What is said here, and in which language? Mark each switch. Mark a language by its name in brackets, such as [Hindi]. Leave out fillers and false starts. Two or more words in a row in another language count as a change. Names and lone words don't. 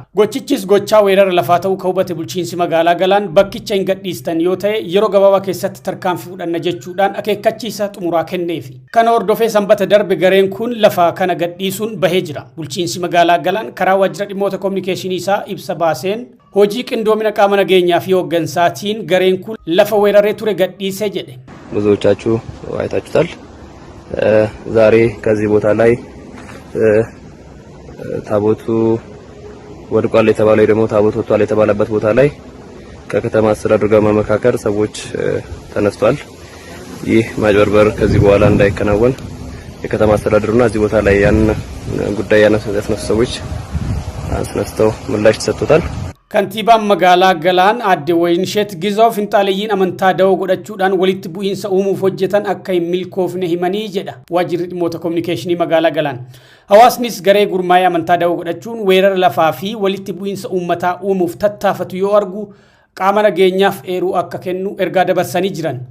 [Oromo] Gochichis gochaa weerara lafaa ta'uu ka hubate bulchiinsi magaalaa Galaan bakkicha hin gadhiistan yoo ta'e yeroo gabaabaa keessatti tarkaanfii fudhanna jechuudhaan akeekkachiisa xumuraa kenneefi. Kana hordofee sanbata darbe gareen kun lafa kana gadhiisuun bahee jira. Bulchiinsi magaalaa Galaan karaa waajjira dhimmoota kominikeeshinii isaa ibsa baaseen hojii qindoomina qaama nageenyaa fi hooggansaatiin gareen kun lafa weeraree ture gadhiisee jedhe. [Amharic] ብዙዎቻችሁ አይታችሁታል። ዛሬ ከዚህ ቦታ ላይ ታቦቱ ወድቋል የተባለው ደግሞ ታቦቱ ወጥቷል የተባለበት ቦታ ላይ ከከተማ አስተዳደሩ ጋር መመካከር ሰዎች ተነስተዋል። ይህ ማጭበርበር ከዚህ በኋላ እንዳይከናወን የከተማ አስተዳደሩና እዚህ ቦታ ላይ ያን ጉዳይ ያነሱ ሰዎች አስነስተው ምላሽ ተሰጥቷል። [Oromo] Kantiibaan magaalaa Galaan Aadde Wayinsheet Gizaw finxaaleeyyiin amantaa da'oo godhachuudhaan walitti bu'iinsa uumuuf hojjetan akka hin milkoofne himanii jedha waajjirri dhimmoota kominikeeshinii magaalaa Galaan. Hawaasnis garee gurmaa'ee amantaa da'oo godhachuun weerara lafaa fi walitti bu'iinsa uummataa uumuuf tattaafatu yoo argu qaama nageenyaaf eeruu akka kennu ergaa dabarsanii jiran.